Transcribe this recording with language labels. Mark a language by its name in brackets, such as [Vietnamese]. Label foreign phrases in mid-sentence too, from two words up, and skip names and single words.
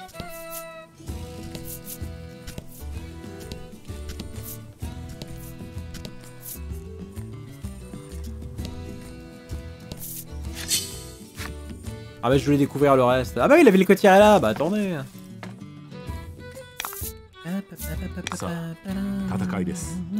[French] Ah bah je voulais découvrir le reste. Ah bah il avait les côtières là, bah attendez. [Japanese] さあ、戦いです。